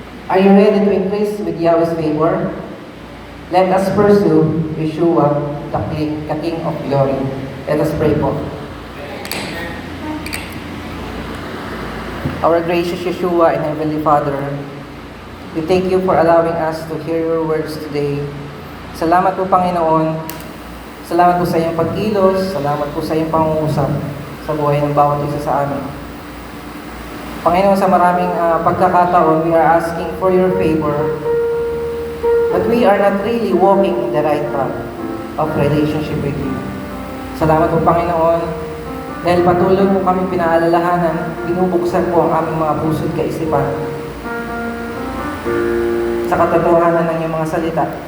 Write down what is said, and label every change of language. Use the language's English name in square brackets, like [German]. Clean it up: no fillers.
[English] Are you ready to increase with Yahweh's favor? Let us pursue Yeshua, the King of glory. Let us pray po. Our gracious Yeshua and Heavenly Father, we thank you for allowing us to hear your words today. [Filipino] Salamat po, Panginoon. Salamat po sa iyong pagkilos. Salamat po sa iyong pangungusap sa buhay ng bawat isa sa amin. Panginoon, sa maraming pagkakataon, [English] we are asking for your favor, but we are not really walking in the right path of relationship with you. [Filipino] Salamat po, Panginoon, dahil patuloy mo kami pinaalalahanan, binubuksan po ang aming mga puso't kaisipan sa katotohanan ng iyong mga salita.